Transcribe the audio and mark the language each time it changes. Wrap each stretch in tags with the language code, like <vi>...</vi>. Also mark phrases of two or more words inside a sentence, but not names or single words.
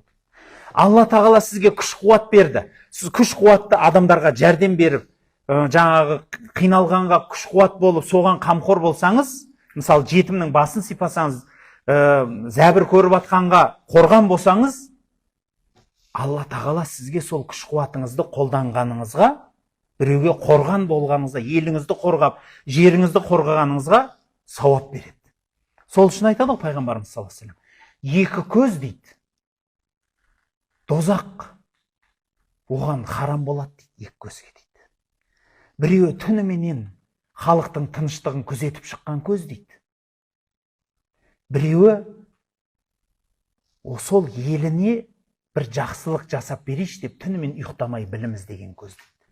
<kk>Алла тағала сізге күш-қуат берді. Сіз күш-қуатты адамдарға жәрдем беріп, жаңағы қиналғанға күш-қуат болып, соған қамқор болсаңыз, мысалы жетімнің басын сипасаңыз, зәбір көріп атқанға қорған болсаңыз, Алла тағала сізге сол күш-қуатыңызды қолданғаныңызға, біреуге қорған болғаныңызға, еліңізді қорғап, жеріңізді қорғағаныңызға сауап береді. Сол үшін айтады ғой пайғамбарымыз</kk> <ar>صلى الله عليه وسلم,</ar> <kk>екі көз дейді, дозақ оған харам болады дейді, екі көзге дейді. Біреуі түніменен халықтың тыныштығын күзетіп шыққан көз дейді. Біреуі сол еліне бір жақсылық жасап берейші деп түнімен ұйықтамай білім іздеген көз дейді.</kk>